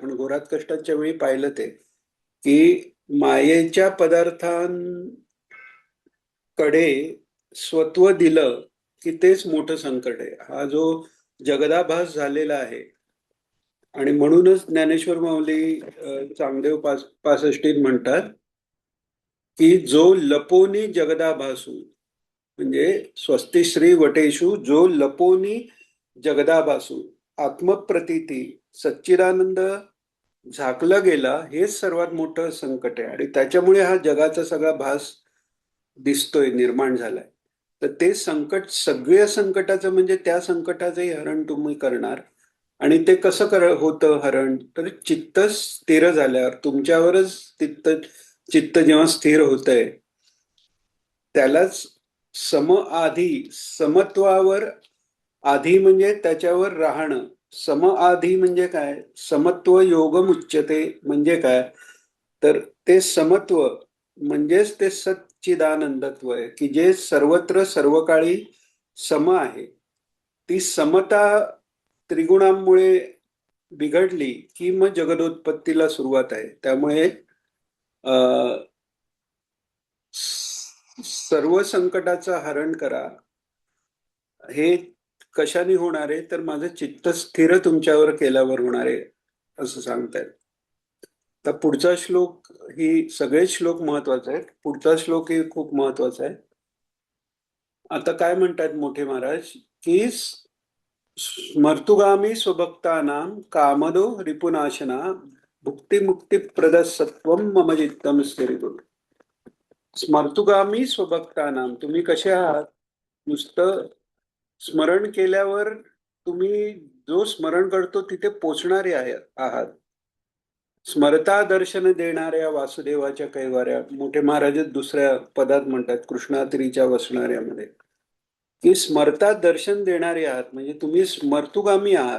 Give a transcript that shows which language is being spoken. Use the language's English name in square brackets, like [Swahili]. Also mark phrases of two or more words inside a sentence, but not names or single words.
[Marathi] आपण घोरात कष्टाच्या वेळी पाहिलं ते की मायेच्या पदार्थांकडे स्वत्व दिलं की तेच मोठं संकट आहे. हा जो जगदाभास झालेला आहे, आणि म्हणूनच ज्ञानेश्वर माऊली चांगदेव पासष्टीत म्हणतात की जो लपोनी जगदाभासू, म्हणजे स्वस्ति श्री वटेशू जो लपोनी जगदाभासू आत्मप्रतीती सच्चिदानंद झाकला गेला, हेच सर्वात मोठं संकट आहे. आणि त्याच्यामुळे हा जगाचा सगळा भास दिसतोय, निर्माण झालाय. तर ते संकट, सगळ्या संकटाचं म्हणजे त्या संकटाचंही हरण तुम्ही करणार. आणि ते कसं होतं हरण? तर चित्त स्थिर झाल्यावर तुमच्यावरच चित्त जेव्हा स्थिर होतंय त्यालाच आधी, समत्वावर आधी म्हणजे त्याच्यावर राहणं. आधी म्हणजे काय? [Sanskrit] समत्व योगम उच्यते [Marathi] म्हणजे काय? तर ते समत्व म्हणजेच ते सच्चिदानंदत्व आहे की जे सर्वत्र सर्व काळी सम आहे. ती समता त्रिगुणांमुळे बिघडली की मग जगदोत्पत्तीला सुरुवात आहे. त्यामुळे सर्व संकटाचं हरण करा. हे कशाने होणार आहे? तर माझं चित्त स्थिर तुमच्यावर केल्यावर होणार आहे असं सांगतायत. तर पुढचा श्लोक, ही सगळेच श्लोक महत्वाचे आहेत, पुढचा श्लोक ही खूप महत्वाचा आहे. आता काय म्हणतात मोठे महाराज की [Sanskrit] स्मर्तुगामी स्वभक्तानां कामदो रिपुनाशना भुक्ती मुक्ती प्रदसत्वम मम चित्तम स्थिरीकुरु. स्मर्तुगामी स्वभक्तानां, [Marathi] तुम्ही कसे आहात? नुसतं स्मरण केल्यावर तुम्ही जो स्मरण करतो तिथे पोचणारे आहात. स्मरता दर्शन देणाऱ्या वासुदेवाच्या कैवाऱ्या, मोठे महाराज दुसऱ्या पदात म्हणतात कृष्णात्रीच्या वसणाऱ्यामध्ये की स्मरता दर्शन देणारे आहात, म्हणजे तुम्ही स्मर्तुगामी आहात.